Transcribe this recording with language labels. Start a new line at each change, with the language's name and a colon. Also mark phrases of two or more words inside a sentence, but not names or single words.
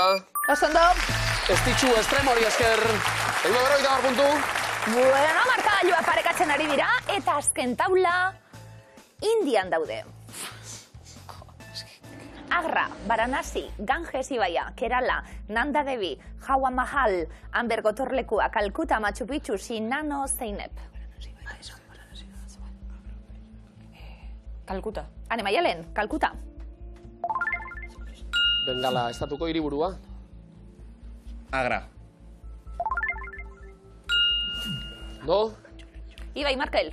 Basque: Oso ondo. Estitxu estremori esker. 50 puntu. Bueno, markagailua parekatzen ari dira, eta azken taula Indian daude. Agra, Varanasi, Ganges ibaia, Kerala, Nanda Devi, Hawa Mahal, Amber gotorlekua, Kalkuta, Machu Picchu, Shinano, Zeynep. Kalkuta. Ane Maialen, Kalkuta. Bengala, estatuko hiriburua. Agra. No? Ibai, Markel.